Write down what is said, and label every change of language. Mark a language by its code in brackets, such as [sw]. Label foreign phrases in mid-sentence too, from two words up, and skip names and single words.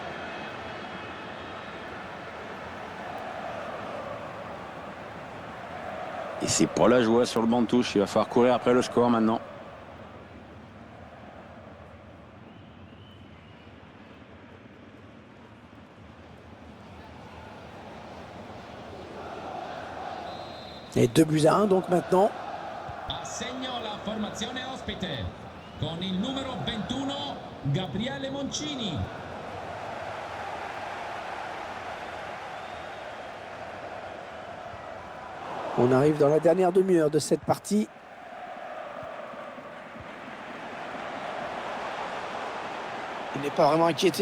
[fr] Et c'est pas la joie sur le banc de touche. Il va falloir courir après le score maintenant. Et 2-1 donc maintenant. [it] Assegno la formazione ospite. Con il numero 21 Gabriele Moncini. [fr] On arrive dans la dernière demi-heure de cette partie. Il n'est pas vraiment inquiété.